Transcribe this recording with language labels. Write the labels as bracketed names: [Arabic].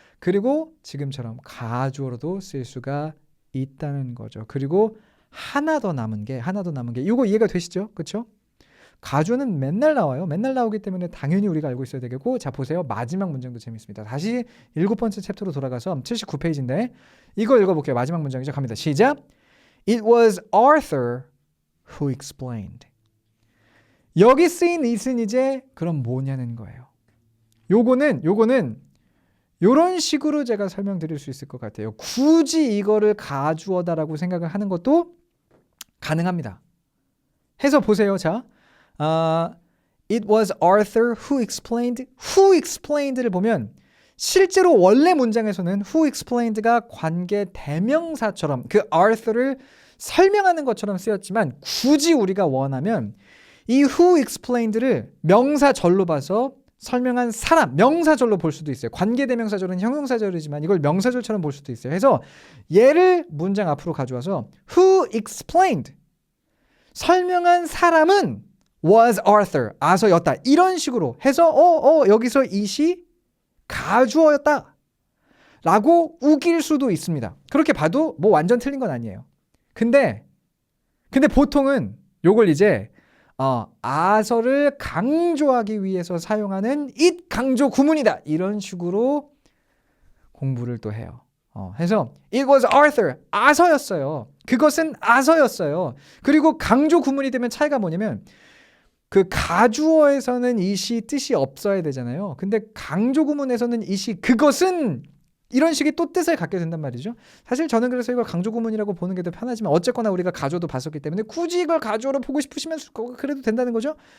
[Korean] 그리고 지금처럼 가주어로도 쓸 수가 있다는 거죠. 그리고 하나 더 남은 게 이거 이해가 되시죠? 그렇죠? 가주어는 맨날 나와요. 맨날 나오기 때문에 당연히 우리가 알고 있어야 되겠고, 자 보세요. 마지막 문장도 재밌습니다. 다시 7번째 챕터로 돌아가서 79페이지인데 이거 읽어볼게요. 마지막 문장이죠. 갑니다. 시작. [English] It was Arthur who explained. [Korean] 여기 쓰인 it은 이제 그럼 뭐냐는 거예요. 요거는 요런 식으로 제가 설명드릴 수 있을 것 같아요. 굳이 이거를 가주어다라고 생각을 하는 것도 가능합니다. 해서 보세요. [English] 자, it was Arthur who explained. who explained [Korean] 를 보면 실제로 원래 문장에서는 who explained가 관계 대명사처럼 그 Arthur를 설명하는 것처럼 쓰였지만 굳이 우리가 원하면 이 who explained를 명사절로 봐서 설명한 사람, 명사절로 볼 수도 있어요. 관계대명사절은 형용사절이지만 이걸 명사절처럼 볼 수도 있어요. 해서 얘를 문장 앞으로 가져와서 [English] who explained, [Korean] 설명한 사람은 was Arthur, 아서였다. 이런 식으로 해서 여기서 it이 가주어였다 라고 우길 수도 있습니다. 그렇게 봐도 뭐 완전 틀린 건 아니에요. 근데 보통은 요걸 이제 아서를 강조하기 위해서 사용하는 it 강조 구문이다. 이런 식으로 공부를 또 해요. [English] 해서 it was Arthur, [Korean] 아서였어요. 그것은 아서였어요. 그리고 강조 구문이 되면 차이가 뭐냐면 그 가주어에서는 it이 뜻이 없어야 되잖아요. 근데 강조 구문에서는 it이 그것은 이런 식의 또 뜻을 갖게 된단 말이죠. 사실 저는 그래서 이걸 강조 구문이라고 보는 게 더 편하지만 어쨌거나 우리가 가주어도 봤었기 때문에 굳이 이걸 가주어로 보고 싶으시면 그래도 된다는 거죠.